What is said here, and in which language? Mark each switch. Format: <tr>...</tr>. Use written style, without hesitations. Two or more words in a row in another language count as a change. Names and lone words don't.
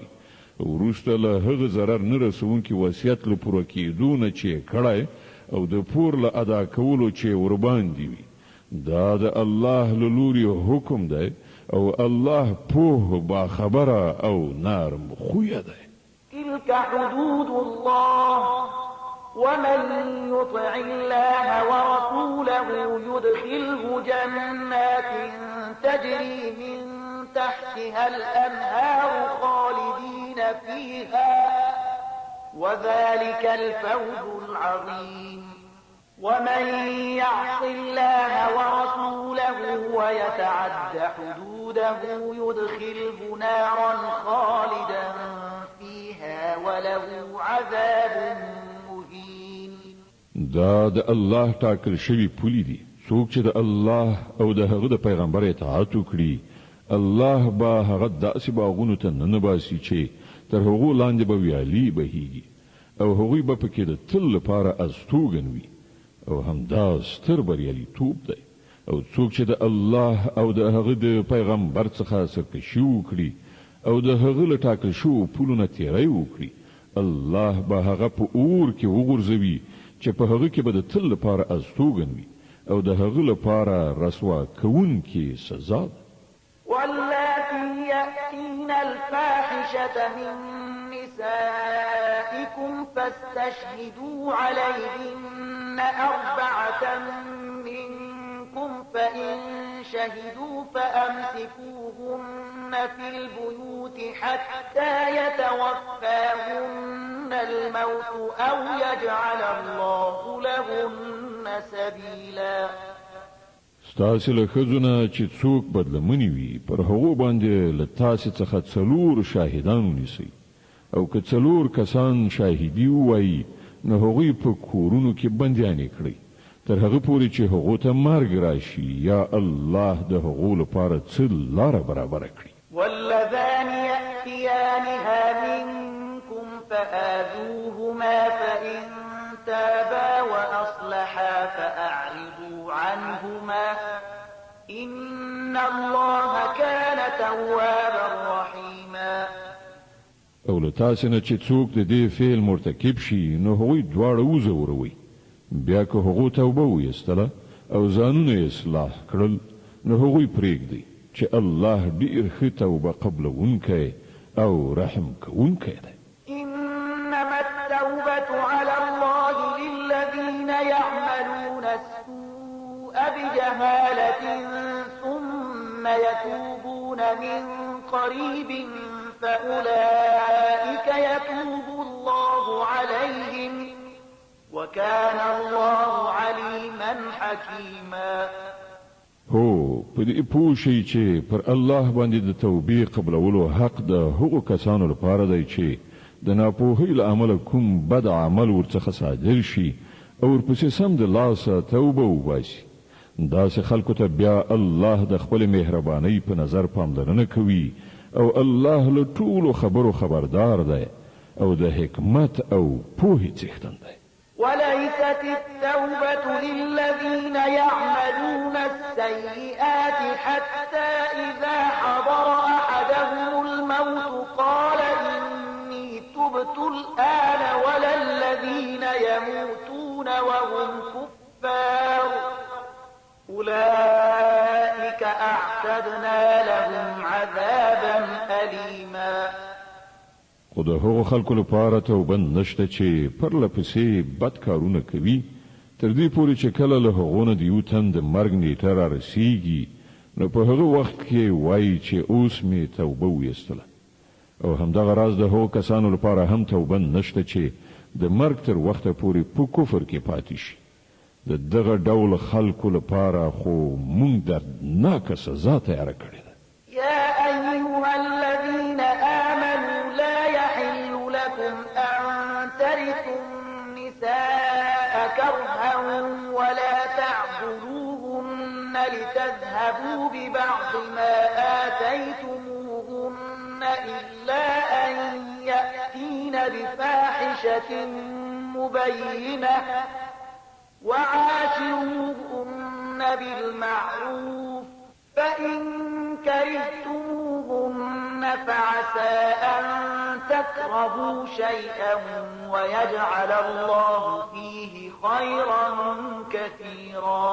<ps>وروسته له هغه ضرر نه رسونکي وصیت له پوره کېدو نه چې یې کړی او د پور له ادا کولو چې ورباندې وي. دا د الله له لوري حکم دی او الله پوه باخبره او نرم خویه دی.</ps> <ar>تلك حدود الله ومن يطع الله ورسوله يدخله جنات تجري من تحتها الأنهار خالدين فيها وذلك الفوز العظيم. ومن يعص الله ورسوله ويتعد حدوده يدخله نارا خالدا فيها وله عذاب مهين.</ar> <ps>دا د الله ټاکل شوی پولی دي. څوک چې د الله او د هغه د پیغمبر اطاعت وکړي الله به هغه داسې باغونو ته ننباسي چې تر هغو لاندې به ویالې بهیږي او هغوی به پکې د تل لپاره استوګن وي او همدا ستر بریالیتوب دی. او څوک چې د الله او د هغه د پیغمبر څخه سرکشي وکړي او د هغه له ټاکل شوو پولو نه تیری وکړي الله به هغه په اور کې وغورځوي چې په هغه کې به د تل لپاره استوګن وي او د هغه لپاره رسوا کوونکې سزا ده.</ps> <ar>واللاتي يأتين الفاحشة من نسائكم فاستشهدوا عليهن 4 منكم فإن شهدوا فأمسكوهن في البيوت حتى يتوفاهن الموت أو يجعل الله لهن سبيلا.</ar> <ps>ستاسې له ښځو نه چې څوک بدلمنې وي پر هغو باندې له تاسې څخه 4 شاهدان ونیسئ او که 4 کسان شاهدي ووایي نو هغوی په کورونو کې بندیانې کړئ تر هغه پورې چې هغو ته مرګ راشي یا الله د هغو لپاره څه لاره برابره کړي</ps> <ar>واللذان يأتيانها منكم فآذوهما فإن تابا وأصلحا فأعرضوا عنهما إن الله كان توابا رحيما</ar> <ps>او له تاسې نه چې څوک د دې فعل مرتکب شي نو هغوی دواړه وځوروئ بیا که هغو توبه ویستله او ځانونه اصلاح کړل نو هغوی پرېږدئ چې الله ډېر ښه توبه قبلونکی او رحم کوونکی دی</ps> <ar>إنما التوبة على الله للذين يعملون السوء بجهالة ثم يتوبون من قريب فأولئك يتوب الله عليهم وكان الله عليما حكيما</ar> <ps>هو په دې پوه شئ چې پر الله باندې د توبې قبلولو حق د هغو کسانو لپاره دی چې د ناپوهۍ له امله کوم بد عمل ورڅخه صادر شي او ورپسې سم د لاسه توبه وباسي داسې خلکو ته بیا الله د خپل مهربانۍ په نظر پاملرنه کوي او الله له ټولو خبرو خبردار دی او د حکمت او پوهې څښتن دی</ps> <ar>وليست التوبة للذين يعملون السيئات حتى إذا حضر أحدهم الموت قال إني تبت الآن ولا الذين يموتون وهم كفار أولئك أعتدنا لهم عذابا أليما</ar> <ps>خو د هغو خلکو لپاره توبه نشته چې پرله پسې بد کارونه کوي تر دې پورې چې کله له هغو نه د یو تن د مرګ نیټه رارسیږي نو په هغه وخت کې وایي چې اوس مې توبه ویستله او همدغه راز د هغو کسانو لپاره هم توبه نشته چې د مرګ تر وخته پورې په کفر کې پاتې شي د دغه ډول خلکو لپاره خو مونږ دردناکه سزا تیاره کړې ده</ps> <ar>يا أيها الذين آمنوا لا يحل لكم أن ترثوا النساء كرها ولا تعبدوهن لتذهبوا ببعض ما آتيتموهن إلا أن يأتين بفاحشة مبينة وعاشروهن بالمعروف فإن كرهتموهن فعسى أن تكرهوا شيئا ويجعل الله فيه خيرا كثيرا</ar>